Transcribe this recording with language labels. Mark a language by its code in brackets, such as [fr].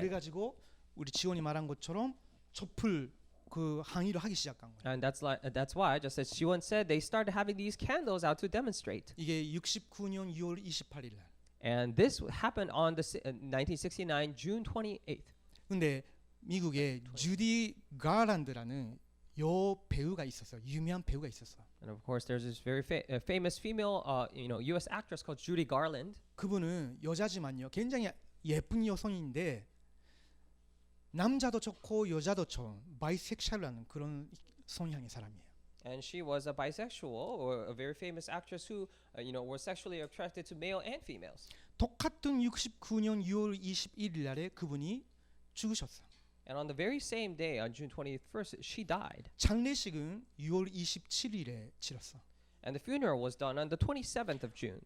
[ko] 그래가지고 우리 지원이 말한 것처럼 촛불 그 항의를 하기 시작한 거예요. [en] And that's why, just as Shiwon said, they started having these candles out to demonstrate. [ko] 이게 69년 6월 28일 날. [en] And this happened on the 1969 June 28th. [ko] 근데 미국에 주디 가란드라는 여 배우가 있었어요. 유명한 배우가 있었어. [en] And of course, there's this very famous female, U.S. actress called Judy Garland. [ko] 그분은 여자지만요. 굉장히 예쁜 여성인데 남자도 좋고 여자도 좋은 바이섹슈얼이라는 그런 성향의 사람이에요. [en] And she was a bisexual or a very famous actress who, was sexually attracted to male and females. [ko] 똑같은 69년 6월 21일 날에 그분이 죽으셨어. [en] And on the very same day, on June 21st, she died. [ko] 장례식은 6월 27일에 치렀어. [en] And the funeral was done on the 27th of June.